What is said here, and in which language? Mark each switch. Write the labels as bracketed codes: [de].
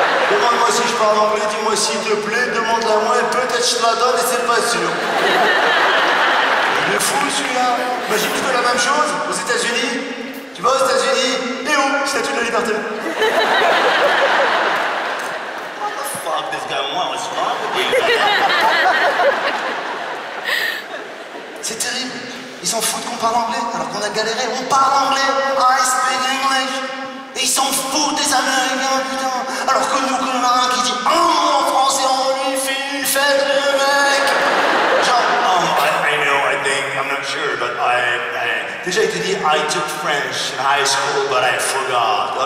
[fr] Demande-moi si je parle anglais, dis-moi s'il te plaît, demande-la moi et peut-être je te la donne et c'est pas sûr. Il est fou celui-là. Imagine tu fais la même chose aux États-Unis. Tu vas aux États-Unis et où? Statue de la liberté. [en] What the fuck this guy wants? What's wrong with you? [fr] C'est terrible. Ils s'en foutent qu'on parle anglais alors qu'on a galéré. On parle anglais. [en] I speak English. [fr] Et ils s'en foutent des Américains, putain. Alors que nous, qu'on en a un qui dit un mot en français, on lui fait une fête, le mec. Genre, [en] I know, I think, I'm not sure, [fr] but Déjà, il te dit [en] I took French in high school, but I forgot.